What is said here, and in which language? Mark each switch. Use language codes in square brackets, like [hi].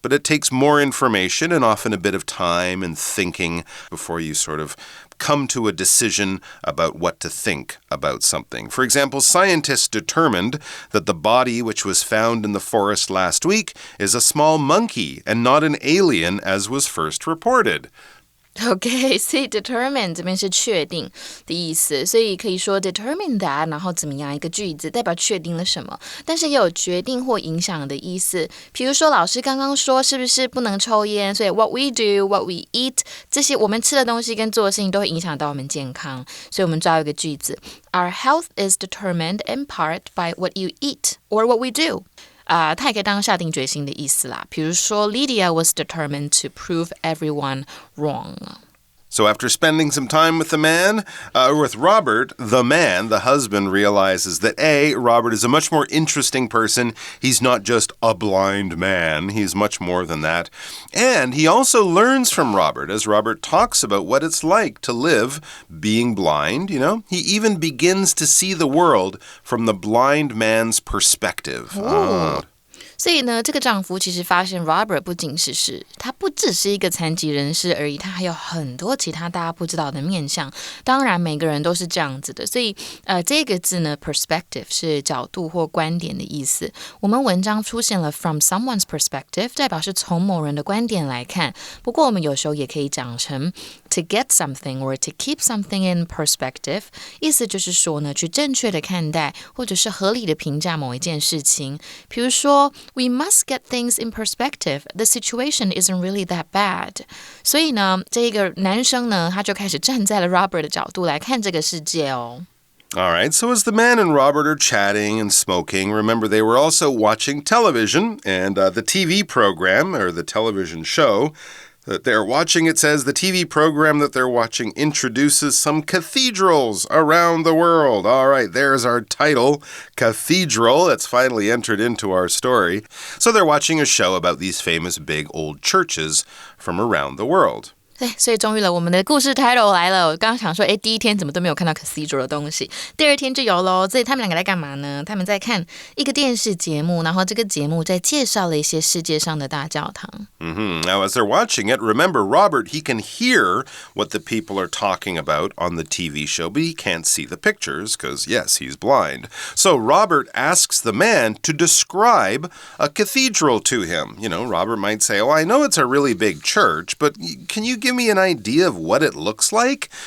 [en] But it takes more information and often a bit of time and thinking before you sort of come to a decision about what to think about something. For example, scientists determined that the body which was found in the forest last week is a small monkey and not an alien as was first reported. [zh] OK， 所以 determine 这边是确定的意思，所以可以说 determine that， 然后怎么样一个句子代表确定了什么，但是也有决定或影响的意思。比如说老师刚刚说是不是不能抽烟，所以 [en] what we do, what we eat， [zh] 这些我们吃的东西跟做的事情都会影响到我们健康，所以我们造一个句子 [en] Our health is determined in part by what you eat or what we do。 [zh] 它也可以当下定决心的意思啦。比如说 [en] Lydia was determined to prove everyone wrong. So after spending some time with with Robert, the man, the husband, realizes that A, Robert is a much more interesting person. He's not just a blind man. He's much more than that. And he also learns from Robert as Robert talks about what it's like to live being blind, He even begins to see the world from the blind man's perspective. Oh. [zh] 所以呢，这个丈夫其实发现 Robert 他不只是一个残疾人士而已，他还有很多其他大家不知道的面向。当然，每个人都是这样子的。所以，这个字呢 ，perspective 是角度或观点的意思。我们文章出现了 [en] from someone's perspective， [zh] 代表是从某人的观点来看。不过，我们有时候也可以讲成 [en] to get something or to keep something in perspective， [zh] 意思就是说呢，去正确的看待或者是合理的评价某一件事情。比如说 [en] We must get things in perspective. The situation isn't really that bad. [zh] 所以呢，这个男生呢，他就开始站在了 Robert 的角度来看这个世界哦。 [en] All right, so as the man and Robert are chatting and smoking, remember they were also watching television, and the TV program, or the television show, that they're watching, it says the TV program that they're watching introduces some cathedrals around the world. All right, there's our title, Cathedral. It's finally entered into our story. So they're watching a show about these famous big old churches from around the world. [zh] 对，所以终于了，我们的故事 title 来了。我刚刚想说，第一天怎么都没有看到 Cathedral 的东西，第二天就有咯。所以他们两个在干嘛呢？他们在看一个电视节目，然后这个节目在介绍了一些世界上的大教堂。 [en] Now, as they're watching it, remember, Robert, he can hear what the people are talking about on the TV show, but he can't see the pictures because, yes, he's blind. So Robert asks the man to describe a cathedral to him. Robert might say, I know it's a really big church, but can you give me an idea of what it looks like?